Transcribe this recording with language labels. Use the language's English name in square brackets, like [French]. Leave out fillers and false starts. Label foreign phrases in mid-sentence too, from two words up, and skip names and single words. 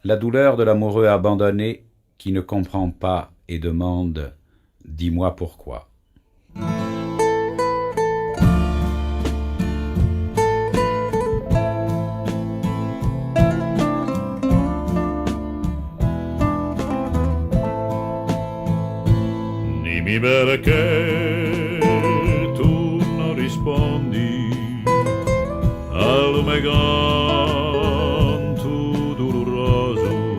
[French] La douleur de l'amoureux abandonné qui ne comprend pas et demande « Dis-moi pourquoi ». [Italian] Dimmi perché tu non rispondi al mio canto doloroso.